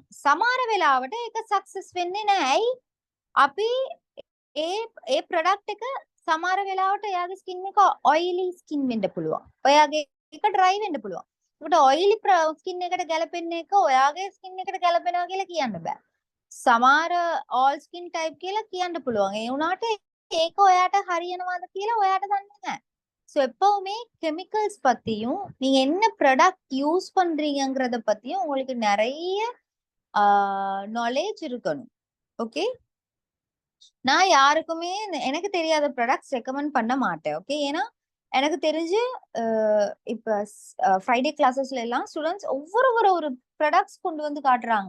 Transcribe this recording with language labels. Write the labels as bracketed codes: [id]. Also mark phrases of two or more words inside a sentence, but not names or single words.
[si] සමහර වෙලාවට ඒක සක්සස් වෙන්නේ නැහැ. ඇයි? අපි ඒ ප්‍රොඩක්ට් එක සමහර වෙලාවට එයාගේ ස්කින් එක [en] oily skin [si] වෙන්න පුළුවන්. ඔයාගේ එක ඩ්‍රයි වෙන්න පුළුවන්. ඒකට [en] oily skin [si] එකට ගැලපෙන එක ඔයාගේ ස්කින් එකට ගැලපෙනවා කියලා කියන්න බෑ. සමහර [en] all skin type [si] කියලා කියන්න පුළුවන්. ඒ වුණාට ඒක ඔයාට හරියනවාද කියලා ඔයාට දන්නේ නැහැ. [ta] ஸோ எப்பவுமே கெமிக்கல்ஸ் பத்தியும் நீங்க என்ன [en] product use [ta] பண்றீங்கங்கறத பத்தியும் உங்களுக்கு நிறைய நாலேஜ் இருக்கணும். ஓகே, நான் யாருக்குமே எனக்கு தெரியாத [en] products recommend [ta] பண்ண மாட்டேன். ஓகே, ஏன்னா எனக்கு தெரிஞ்சு இப்ப [en] Friday classes [ta] எல்லாம் ஸ்டூடெண்ட்ஸ் ஒவ்வொரு ஒரு ப்ராடக்ட்ஸ் கொண்டு வந்து காட்டுறாங்க.